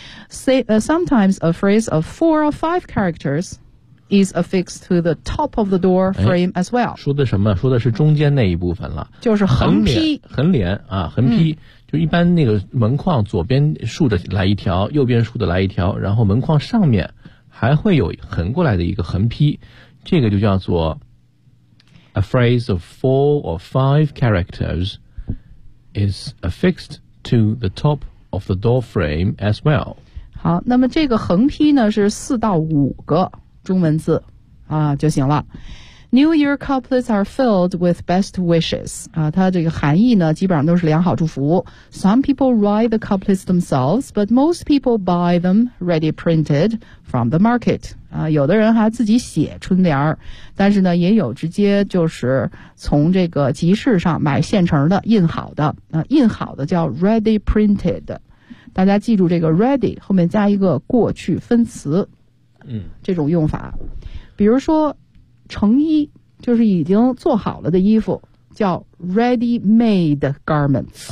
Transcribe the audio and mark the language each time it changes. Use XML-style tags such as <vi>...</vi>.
<en>Sometimes a phrase of four or five characters is affixed to the top of the door frame as well。</en> <zh>说的什么？说的是中间那一部分了，就是横批、横联啊，横批。就一般那个门框左边竖着来一条，右边竖着来一条，然后门框上面还会有横过来的一个横批，这个就叫做。</zh> <en>A phrase of four or five characters is affixed to the top of the door frame as well.</en> <zh>好，那么这个横批呢是四到五个中文字啊就行了。</zh> <en>New Year couplets are filled with best wishes.</en> <zh>啊，它这个含义呢基本上都是良好祝福。</zh> <en>Some people write the couplets themselves, but most people buy them ready printed from the market.</en> <zh>啊，有的人还自己写春联，但是呢也有直接就是从这个集市上买现成的印好的。那印好的叫 ready printed。大家记住这个 ready 后面加一个过去分词。嗯，这种用法。比如说成衣就是已经做好了的衣服，叫 ready made garments。</zh>